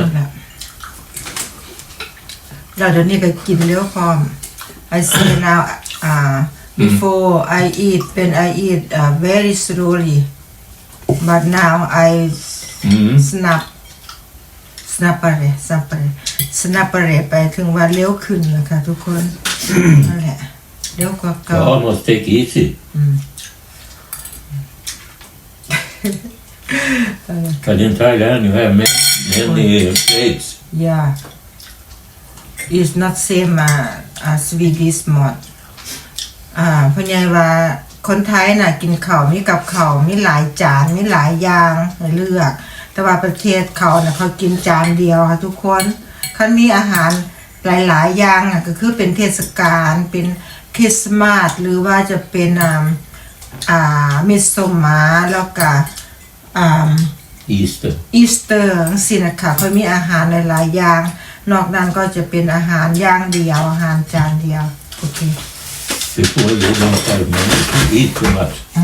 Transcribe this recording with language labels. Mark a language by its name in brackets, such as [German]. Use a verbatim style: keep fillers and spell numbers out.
[Thai] นั่นแหละแล้วเดี๋ยวนี้ก็กินเร็วพร้อม [English] I see now uh, before I eat when I eat uh, very slowly but now I Mm. [Thai] snap snap ไป snap ไป snap ไปถึงว่าเร็วขึ้นนะคะทุกคน นั่นแหละเร็วกว่าเก่า [English] Almost take easy. Because in Thailand you have many, many plates. Yeah. It's not same uh, as Swedish mod. [Thai] อ่าเพราะไงว่าคนไทยน่ะกินข้าวมีกับข้าวมีหลายจานมีหลายอย่างให้เลือก แต่ว่าประเทศเขาน่ะเขากินจานเดียวค่ะทุกคนคันมีอาหารหลายๆอย่างน่ะก็คือเป็นเทศกาลเป็นคริสต์มาสหรือว่าจะเป็นอ่าอ่ามิสโซมาแล้วก็อ่า [English] Easter. [Thai] อีสเตอร์สินะคะเขามีอาหารหลายๆอย่างนอกนั้นก็จะเป็นอาหารอย่างเดียวอาหารจานเดียวโอเค [English] Before they don't have money to eat too much.